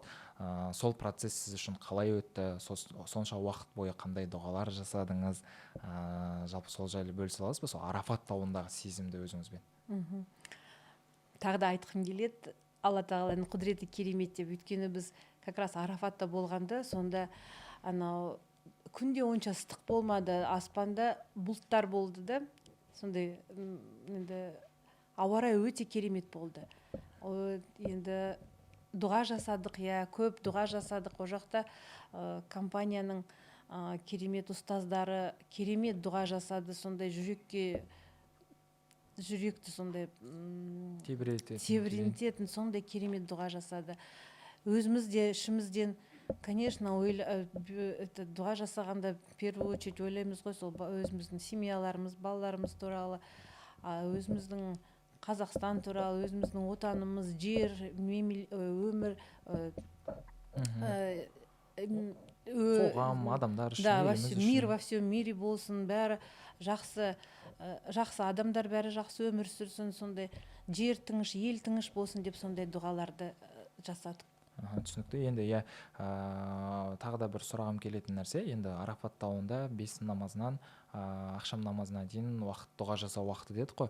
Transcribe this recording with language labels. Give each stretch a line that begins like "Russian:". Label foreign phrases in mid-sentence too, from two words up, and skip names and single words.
Kazakh: Сол процесс сіз үшін қалай өтті? Сонша уақыт бойы қандай дұғалар жасадыңыз? Жалпы сол жайлы бөлісе аласыз ба? Сол Арафат тауындағы сезімді өзіңізбен. Тағы да айтқым келеді, Алла тағаланың құдіреті керемет деп. Өйткені біз
Russian: как раз
Kazakh: Арафатта болғанда, сонда анау күнде онша ыстық болмады, аспанда бұлттар болды да, сондай енді ауа райы өте керемет болды. Енді дұға жасадық, иә, көп дұға жасадық. О жақта компанияның керемет ұстаздары керемет дұға жасады, сондай жүректі сондай тебірентетін сондай керемет дұға жасады. Өзіміз де ішімізден, конечно, дұға жасағанда
Russian: в первую очередь
Kazakh: ойлаймыз ғой, сол өзіміздің семьяларымыз, балаларымыз туралы, өзіміздің Қазақстан туралы, өзіміздің отанымыз, жер, өмір, қоғам, адамдар үшін, еліміз үшін.
Russian: Мир во всем мире
Kazakh: болсын, бәрі жақсы адамдар, бәрі жақсы өмір сүрсін, сондай жер тыныш, ел тыныш болсын деп сондай дұғаларды жасадық. Түсінікті. Енді иә, тағы да бір сұрағым келетін нәрсе, енді Арафат тауында бесін намазынан ақшам намазына дейін уақыт, дұға жасау уақыты дедік қой.